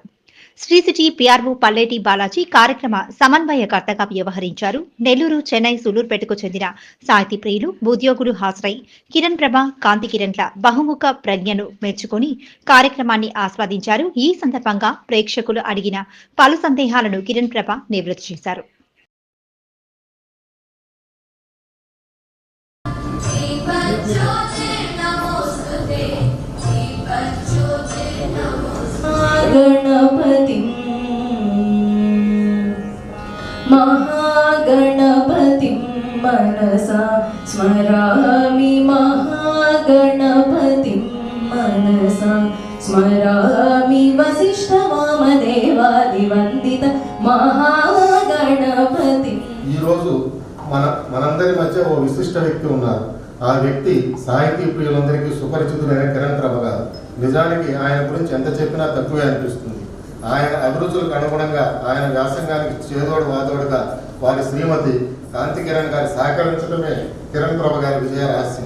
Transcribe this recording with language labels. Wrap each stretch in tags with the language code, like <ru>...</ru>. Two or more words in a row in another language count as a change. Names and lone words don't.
<te>శ్రీ సిటీ పిఆర్ఓ పల్లేటి బాలాజీ కార్యక్రమ సమన్వయకర్తగా వ్యవహరించారు. నెల్లూరు, చెన్నై, సూలూరుపేటకు చెందిన సాహితీ ప్రియులు, ఉద్యోగులు హాజరై కిరణ్ ప్రభ, కాంతి కిరణ్ల బహుముఖ ప్రజ్ఞను మెచ్చుకొని కార్యక్రమాన్ని ఆస్వాదించారు. ఈ సందర్భంగా ప్రేక్షకులు అడిగిన పలు సందేహాలను కిరణ్ ప్రభ నివృత్తి చేశారు.</te> <sa>गणपतिं महागणपतिं मनसा स्मरामि, महागणपतिं मनसा स्मरामि, वसिष्ठवामदेवादिवन्दित महागणपति.</sa> <te>ఈ రోజు మనందరి మధ్య ఓ విశిష్ట వ్యక్తి ఉన్నారు. ఆ వ్యక్తి సాహితీ ప్రియులందరికీ సుపరిచితుడైన కిరణ్ ప్రభ గారు. నిజానికి ఆయన గురించి ఎంత చెప్పినా తక్కువే అనిపిస్తుంది. ఆయన అభిరుచులకు అనుగుణంగా ఆయన వ్యాసంగానికి చేదోడు వాదోడుగా వారి శ్రీమతి కాంతి కిరణ్ గారి సహకరించడమే కిరణ్ ప్రభ గారి విజయ రహస్యం.</te>